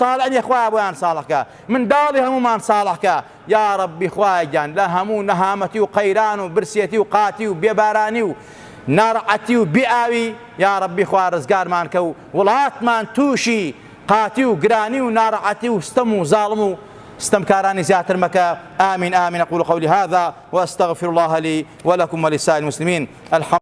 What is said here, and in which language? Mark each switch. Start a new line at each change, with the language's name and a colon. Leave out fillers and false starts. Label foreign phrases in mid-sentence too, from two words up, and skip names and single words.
Central Kurdish: ساڵحیان خوایە بۆیان ساڵحکە منداڵی هەمومان ساڵحکە یا ڕەبی خوایە گیان لە هەموو نەهامەتی و قەیران و برسێتی و قاتی و بێبارانی و ناڕەحەتی و بێئاوی یا ڕەبی خوا ڕزگارمان کە و وڵاتمان تووشی قاتی و گرانی و ناڕەحەتی و ستەم و زاڵم و استمكاراني زياتر مكة
Arabic: آمين آمين أقول قولي هذا وأستغفر الله لي ولكم ولسائر المسلمين الحمد